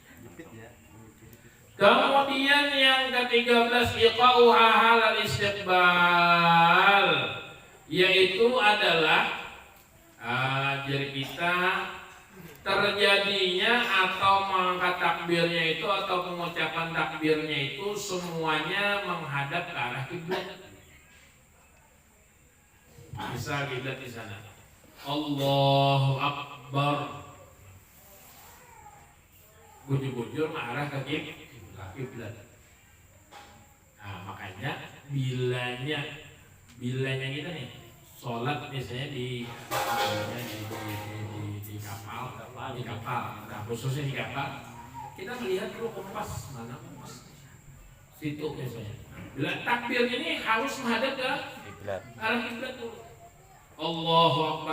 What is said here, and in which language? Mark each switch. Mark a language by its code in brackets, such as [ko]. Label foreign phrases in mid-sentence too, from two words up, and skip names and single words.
[id] Kemudian yang ke-13 [ar] إيقاعها حال الاستقبال, [id] yaitu adalah jadi kita terjadinya atau mengangkat takbirnya itu atau pengucapan takbirnya itu semuanya menghadap ke arah kiblat. Bisa kiblat di sana. [ar] الله أكبر. [bjn] Bujur-bujur mengarah ke kiblat. [id] Nah, makanya bilanya kita nih sholat misalnya di kapal, nah khususnya di kapal kita melihat dulu kompas mana kompas situ misalnya. Bila takbir ini harus menghadap ke arah kiblat dulu. [ar] الله أكبر.